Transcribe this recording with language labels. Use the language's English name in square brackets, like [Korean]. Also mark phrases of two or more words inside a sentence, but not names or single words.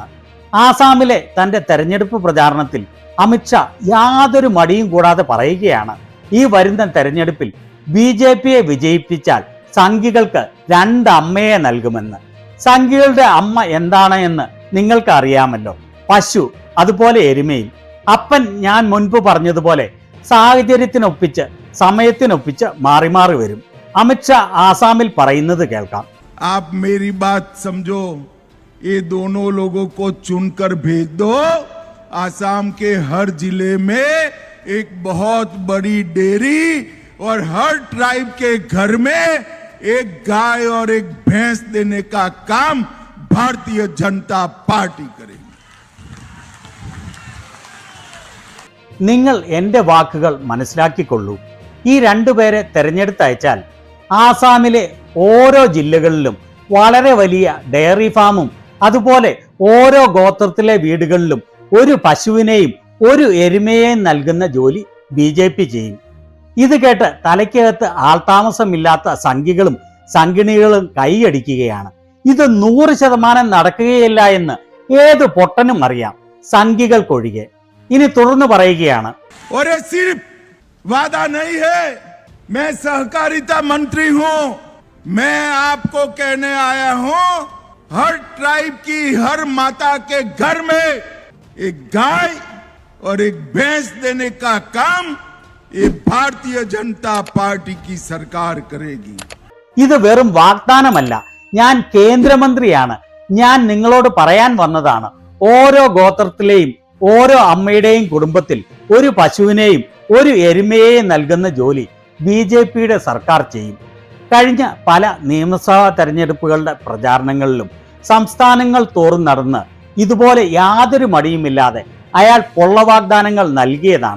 [Malayalam] ആസാമിലെ തന്റെ തെരഞ്ഞെടുപ്പ് പ്രചാരണത്തിൽ അമിത്ഷാ യാതൊരു മടിയും കൂടാതെ പറയുകയാണ്, ഈ വരുന്ന തെരഞ്ഞെടുപ്പിൽ BJPയെ വിജയിപ്പിച്ചാൽ സംഘികൾക്ക് 2 അമ്മയെ നൽകുമെന്ന്. സംഘികളുടെ അമ്മ എന്താണ് എന്ന് നിങ്ങൾക്ക് അറിയാമല്ലോ, പശു, അതുപോലെ എരുമയും. അപ്പൻ ഞാൻ മുൻപ് പറഞ്ഞതുപോലെ സാഹചര്യത്തിനൊപ്പിച്ച്, സമയത്തിനൊപ്പിച്ച് മാറി മാറി വരും. അമിത്ഷാ ആസാമിൽ പറയുന്നത് കേൾക്കാം. [Hindi] आप मेरी बात समझो, ये दोनों लोगों को चुनकर भेज दो। आसाम के हर जिले में एक बहुत बड़ी डेयरी और हर ट्राइब के घर में एक गाय और एक भैंस देने का काम भारतीय जनता पार्टी करेगी. [Malayalam] നിങ്ങൾ എൻ്റെ വാക്കുകൾ മനസ്സിലാക്കിക്കൊള്ളൂ. ഈ 2 പേരെ തെരഞ്ഞെടുത്തയച്ചാൽ ആസാമിലെ ഓരോ ജില്ലകളിലും വളരെ വലിയ ഡയറി ഫാമും, അതുപോലെ ഓരോ ഗോത്രത്തിലെ വീടുകളിലും ഒരു പശുവിനെയും ഒരു എരുമയെയും നൽകുന്ന ജോലി BJP ചെയ്യും. ഇത് കേട്ട് തലയ്ക്കകത്ത് ആൾതാമസമില്ലാത്ത സംഘികളും സംഘിണികളും കൈയടിക്കുകയാണ്. ഇത് 100% നടക്കുകയില്ല എന്ന് ഏത് പൊട്ടനും അറിയാം, സംഘികൾക്കൊഴികെ. ഇനി തുടർന്ന് പറയുകയാണ്, [Hindi] और ये सिर्फ वादा नहीं है, मैं सहकारिता मंत्री हूं, मैं आपको कहने आया हूं, हर ट्राइब की हर माता के घर में एक गाय और एक भैंस देने का काम ये भारतीय जनता पार्टी की सरकार करेगी. [Malayalam] ഇത് വെറും വാഗ്ദാനമല്ല, ഞാൻ കേന്ദ്രമന്ത്രിയാണ്. ഞാൻ നിങ്ങളോട് പറയാൻ വന്നതാണ്, ഓരോ ഗോത്രത്തിലെയും ഓരോ അമ്മയുടെയും കുടുംബത്തിൽ ഒരു പശുവിനെയും ഒരു എരുമയെയും നൽകുന്ന ജോലി BJPയുടെ സർക്കാർ ചെയ്യും. കഴിഞ്ഞ പല നിയമസഭാ തെരഞ്ഞെടുപ്പുകളുടെ പ്രചാരണങ്ങളിലും സംസ്ഥാനങ്ങൾ തോറും നടന്ന് ഇതുപോലെ യാതൊരു മടിയുമില്ലാതെ അയാൾ പൊള്ളവാഗ്ദാനങ്ങൾ നൽകിയതാണ്.